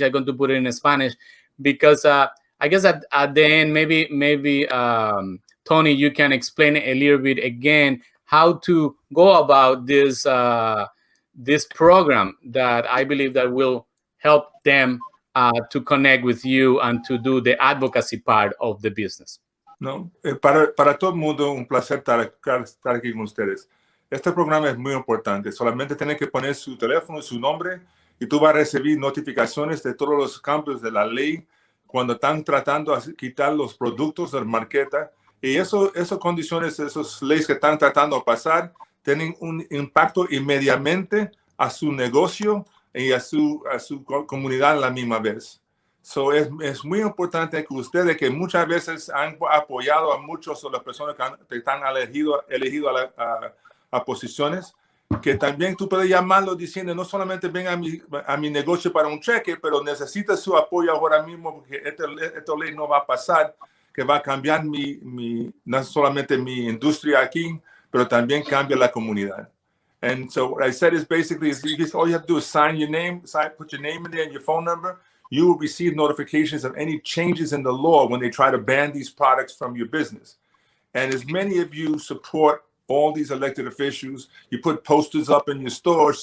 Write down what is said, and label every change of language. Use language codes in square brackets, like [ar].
[en] I'm going to put it in Spanish because I guess at the end, maybe Tony, you can explain a little bit again how to go about this this program that I believe that will help them to connect with you and to do the advocacy part of the business. [es] No, para todo el mundo, un placer estar aquí con ustedes. Este programa es muy importante. Solamente tienen que poner su teléfono, su nombre, y tú vas a recibir notificaciones de todos los cambios de la ley cuando están tratando de quitar los productos del marqueta. Y esas condiciones, esas leyes que están tratando de pasar, tienen un impacto inmediatamente a su negocio y a su comunidad a la misma vez. So es muy importante que ustedes, que muchas veces han apoyado a muchos de las personas que están elegido a posiciones, que también tú puedes llamarlo diciendo, no solamente ven a mi negocio para un cheque, pero necesitas su apoyo ahora mismo, porque esta ley no va a pasar, que va a cambiar no solamente mi industria aquí, pero también cambia la comunidad. [en] And so what I said is basically, all you have to do is sign your name, put your name in there and your phone number. You will receive notifications of any changes in the law when they try to ban these products from your business. And as many of you support all these elected officials, you put posters up in your stores.